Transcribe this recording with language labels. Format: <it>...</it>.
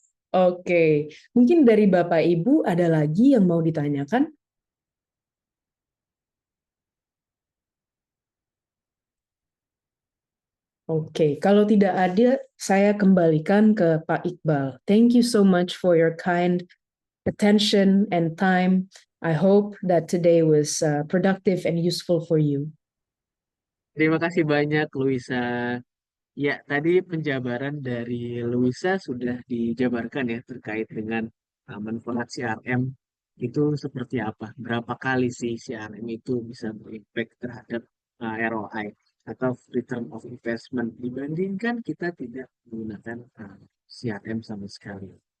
<id>Oke, mungkin dari Bapak Ibu ada lagi yang mau ditanyakan? Oke, kalau tidak ada, saya kembalikan ke Pak Iqbal.</id> <en>Thank you so much for your kind attention and time. I hope that today was productive and useful for you.</en> <id>Terima kasih banyak, Luisa. Ya, tadi penjabaran dari Luisa sudah dijabarkan ya terkait dengan manfaat CRM itu seperti apa. Berapa kali sih CRM itu bisa berimpact terhadap ROI atau return of investment dibandingkan kita tidak menggunakan CRM sama sekali.</id>